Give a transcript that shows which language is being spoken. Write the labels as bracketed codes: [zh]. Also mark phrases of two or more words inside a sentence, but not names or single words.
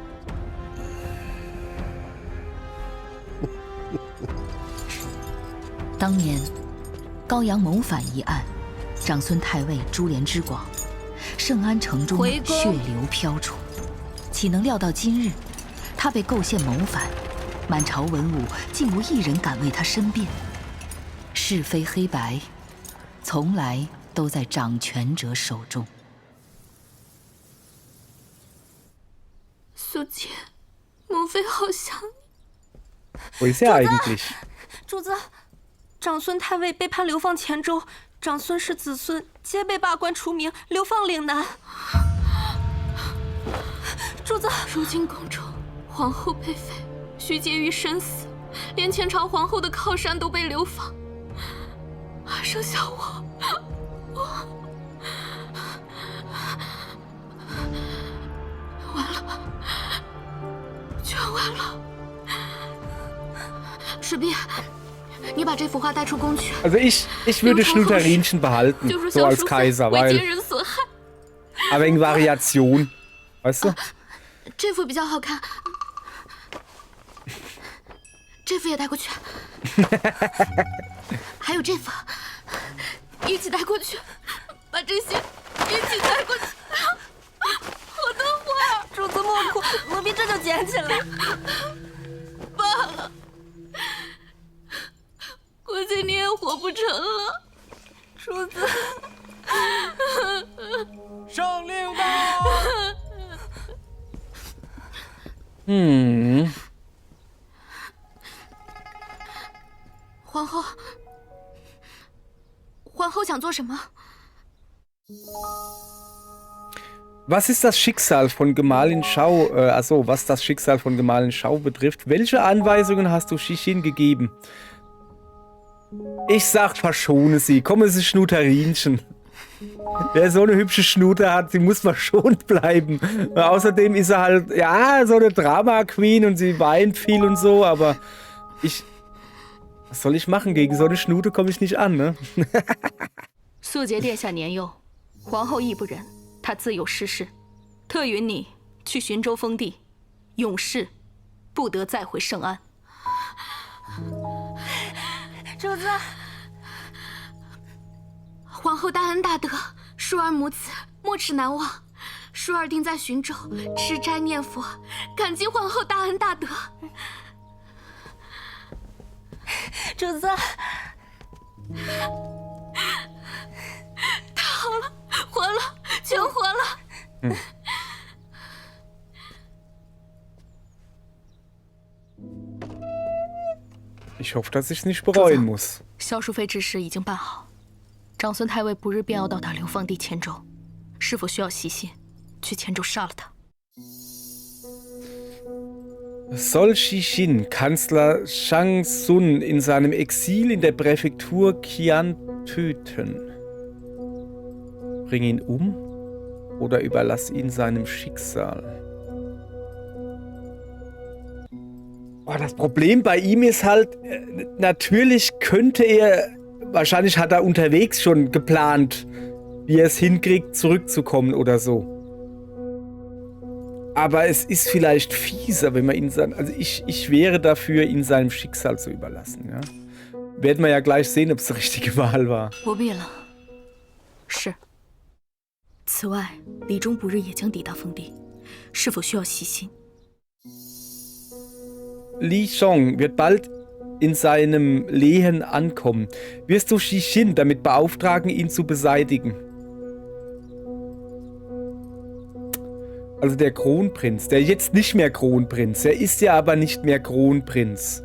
[zh] 当年高阳谋反一案，长孙太尉株连之广，圣安城中血流飘出，岂能料到今日他被构陷谋反，满朝文武竟无一人敢为他申辩。是非黑白，从来都在掌权者手中。素姐，母妃好想你。 [de] Wo ist er eigentlich? [zh] 主子，长孙太尉被判流放黔州，长孙氏子孙皆被罢官除名，流放岭南。主子，如今宫中皇后被废，徐婕妤身死，连前朝皇后的靠山都被流放，还剩下我完了，全完了。士兵，你把这幅画带出宫去。 [de] Also ich würde Schnuterinchen behalten, so als Kaiser, weil wegen Variation, weißt du? [zh] 这幅比较好看。副也带过去，还有这副，一起带过去，把这些一起带过去。我的花，主子莫哭，奴婢这就捡起来。罢了，估计你也活不成了，主子。圣令到！皇后想做什么？ [de] Was ist das Schicksal von Gemahlin Shao? Also, was das Schicksal von Gemahlin Shao betrifft, welche Anweisungen hast du Xixin gegeben? Ich sag, verschone sie. Komm, es ist Schnuterinchen. Wer so eine hübsche Schnute hat, sie muss verschont bleiben. Außerdem ist er halt, ja, so eine Drama-Queen und sie weint viel und so, aber was soll ich machen? Gegen so eine Schnute komme ich nicht an, ne? [zh] 素节殿下年幼，皇后亦不忍，她自有失事，特允你去寻州封地，永世不得再回圣安。主子，皇后大恩大德，淑儿母子没齿难忘。淑儿定在寻州吃斋念佛，感激皇后大恩大德。主子，太好了，活了，全活了。 [de] Ich hoffe, dass ich es nicht bereuen muss. [zh] 萧淑妃之事已经办好，长孙太尉不日便要到达流放地黔州，是否需要细心去黔州杀了他？ [de] Soll Xixin Kanzler Shang Sun in seinem Exil in der Präfektur Qian töten? Bring ihn um oder überlass ihn seinem Schicksal? Oh, das Problem bei ihm ist halt, natürlich könnte er, wahrscheinlich hat er unterwegs schon geplant, wie er es hinkriegt, zurückzukommen oder so. Aber es ist vielleicht fieser, wenn man ihn sein. Also ich wäre dafür, ihn seinem Schicksal zu überlassen. Ja? Werden wir ja gleich sehen, ob es die richtige Wahl war. [zh] 不必了。是。此外，李忠不日也将抵达封地，是否需要细心？ [de] Li Shong wird bald in seinem Lehen ankommen. Wirst du Xixin damit beauftragen, ihn zu beseitigen? Also der Kronprinz, der jetzt nicht mehr Kronprinz, er ist ja aber nicht mehr Kronprinz.